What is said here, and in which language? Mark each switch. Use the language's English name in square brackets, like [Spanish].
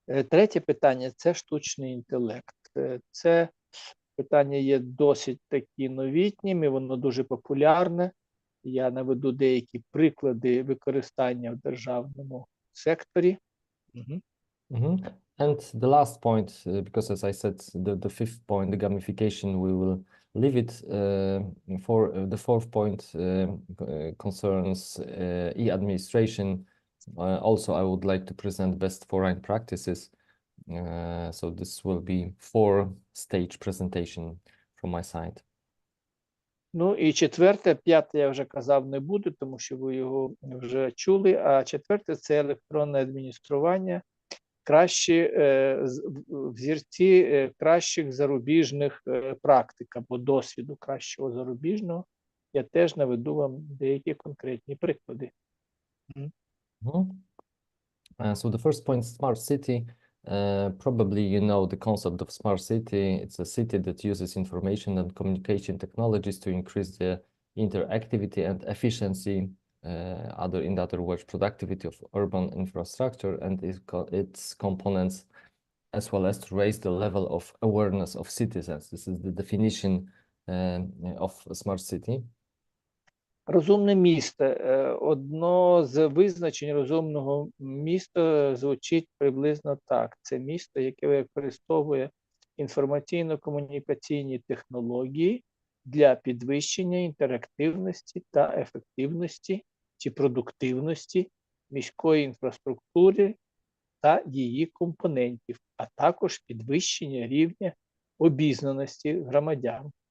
[Ukrainian] Третє питання – це штучний інтелект. Це питання є досить такі новітнім, і воно дуже популярне. Я наведу деякі приклади використання в державному секторі. [English] And the last point, because as I said, the fifth point, the gamification, we will leave it. For the fourth point concerns e-administration. Also, I would like to present best foreign practices. So this will be 4-stage presentation from my side. [Ukrainian] Ну і четверте, п'яте я вже казав не буду, тому що ви його вже чули, а четверте – це електронне адміністрування. Кращі взірці кращих зарубіжних практик або досвіду кращого зарубіжного. Я теж наведу вам деякі конкретні приклади. [English] So the first point, smart city. Probably you know the concept of smart city. It's a city that uses information and communication technologies to increase the interactivity and efficiency, in other words, productivity of urban infrastructure and its components, as well as to raise the level of awareness of citizens. This is the definition of a smart city. [Ukrainian] Розумне місто. Одно з визначень розумного міста звучить приблизно так. Це місто, яке використовує інформаційно-комунікаційні технології для підвищення інтерактивності та ефективності чи продуктивності міської інфраструктури та її компонентів, а також підвищення рівня обізнаності громадян.